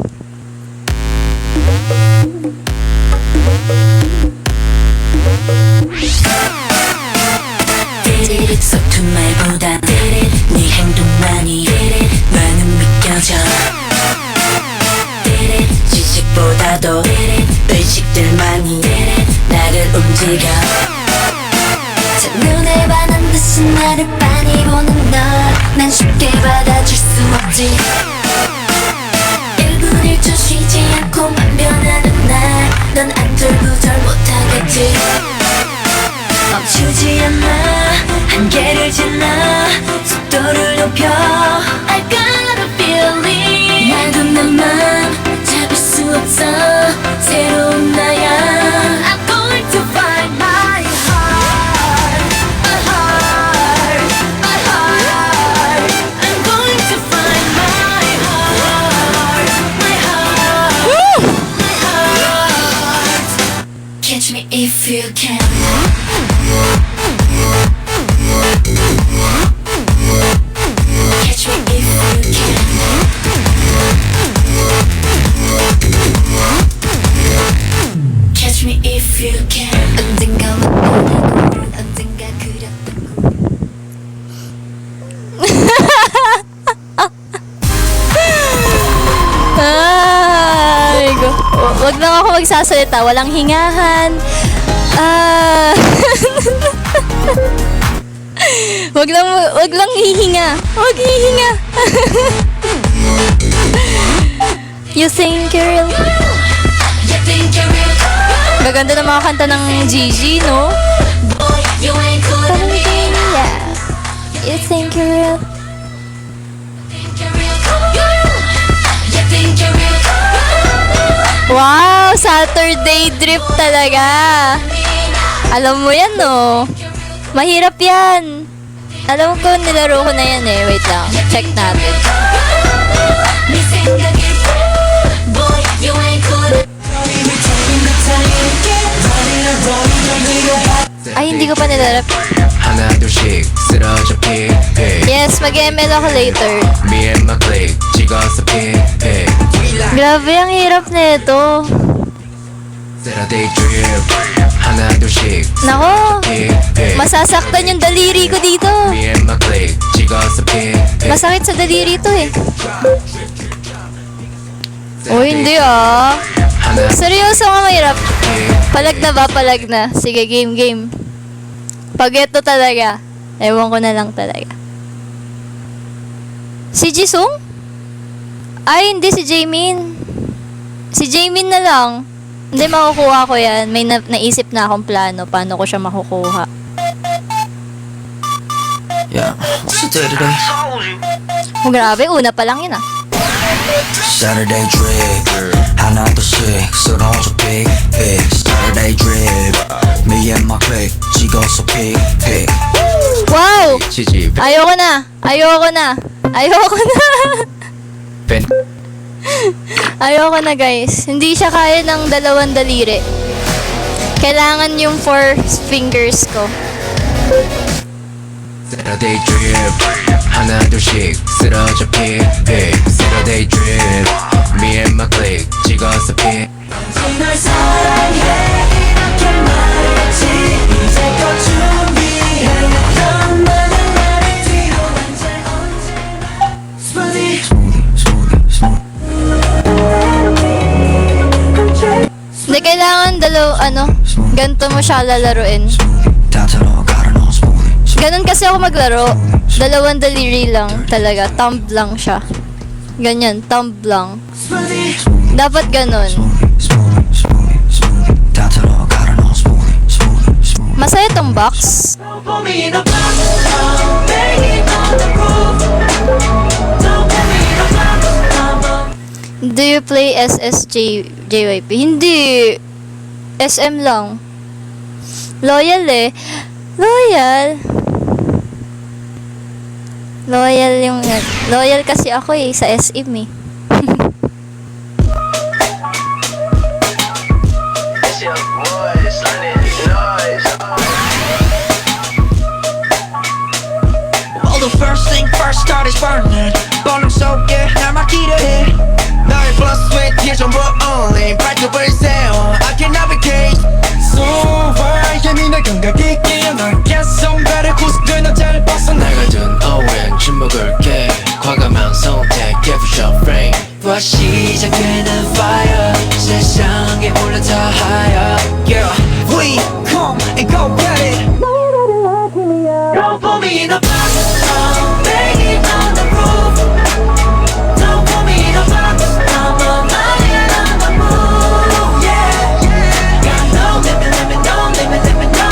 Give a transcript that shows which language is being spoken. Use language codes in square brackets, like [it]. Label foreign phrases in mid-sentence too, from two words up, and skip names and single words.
[ko] 서툰 말보다 네 행동만이 나는 믿겨져 지식보다도 의식들만이 나를 움직여 첫눈에 반한 듯이 나를 빤히 보는 널난 쉽게 받아줄 수 없지 1분 1초 쉬지 않고만 변하는 날넌 안절부절 못하겠지 멈추지 않아 한계를 지나 속도를 높여 [en] I got a feeling [ko] 나도 나만 잡을 수 없어 새로운 나야 [en] I'm going to find my heart my heart my heart I'm going to find my heart my heart my heart Catch me if you can Catch me if you can. Catch me if you can. [ko] 언젠가 만나고 언젠가 그렸던 [tl] Ay, wag lang ako magsasalita. Walang hingahan. Wag lang hihinga. Wag hihinga. [en] You think you're real? You think you're real? [tl] Maganda na mga kanta ng Gigi, no? [en] Boy, you ain't cool to me. Yeah. You think you're real? Think you're real? You think you're real? [tl] Wow! Saturday drip talaga. Alam mo yan, no? Mahirap yan. Alam ko, nilaro ko na yan eh. Wait lang. Check natin. [ko] 네 생각일 뿐. [en] Boy, you ain't cool. [tl] Ay, hindi ko pa nilarap. [ko] 하나 둘씩 쓰러져 픽픽 [tl] Yes, mag-ML ako later. [en] Me and my clique [ko] 찍어서 픽픽 [tl] Grabe, ang hirap na ito. [ko] Saturday drip 하나 둘씩 [tl] Nako, [ko] 픽픽 [tl] masasaktan yung daliri ko dito. [en] Me and my clique [ko] 찍어서 픽픽 [tl] Masakit sa daliri to eh. Oh, hindi ah. [ko] 하나 [tl] Seryoso nga mahirap. [ko] 픽픽 [tl] Palag na ba? Palag na. Sige, game. Pag ito talaga, ewan ko na lang talaga. Si Jisung? Ay, hindi si Jaemin. Si Jaemin na lang. Hindi, makukuha ko yan. May naisip na akong plano paano ko siya makukuha. [en] Yeah, what's the day today? [tl] Oh, grabe, una pa lang yun ah. [ko] Saturday drip 하나 둘씩 쓰러져 픽픽 Saturday drip [en] Me and my clique [ko] 찍어서 픽픽 Wow! 치지 [tl] Ayoko na! 벤 Ayoko na guys. Hindi siya kaya ng dalawang daliri. Kailangan yung 4 fingers ko. [ko] Saturday drip 하나 둘씩 쓰러져 픽픽 Saturday drip [en] Me and my clique [ko] 찍어서 픽 널 사랑해 이렇게 말했지 이제껏 준비해왔던 많은 말을 뒤로 언제나 Smoothie [tl] Hindi kailangan ganito mo siya lalaruin. [ko] 다 들어가라 너 smoothie [tl] Ganon kasi ako maglaro. Dalawang daliri lang talaga. Thumb lang siya. Ganyan, thumb lang. Dapat ganon. [ko] 다 들어가라 너 smoothie [tl] Masaya tong box. [en] Put me in a box, oh, baby on the roof. Don't put me in a box, I'm a Do you play JYP? [tl] Hindi. SM lang. Loyal eh. Loyal kasi ako eh sa SM eh. [en] Well, the first thing first, start is burning. [ko] 번쩍 속에 날 맡기려 해. 너의 [en] plus with [ko] 예전부 only. 발톱을 세워, [en] I can navigate. So far, [ko] 예민한 감각 있기에 널 계속 배를 구석들 너 잘 벗어나가 둔 오랜 침묵을 깨. 과감한 선택, [en] give a shot frame. [ko] 와 시작되는 fire. 세상에 올라타 higher. [en] Yeah, we come and go get it. Don't put me in a box. I'm banging on the roof. Don't put me in a box. I'm a lion on the move. Yeah, got no limit, no limit, no.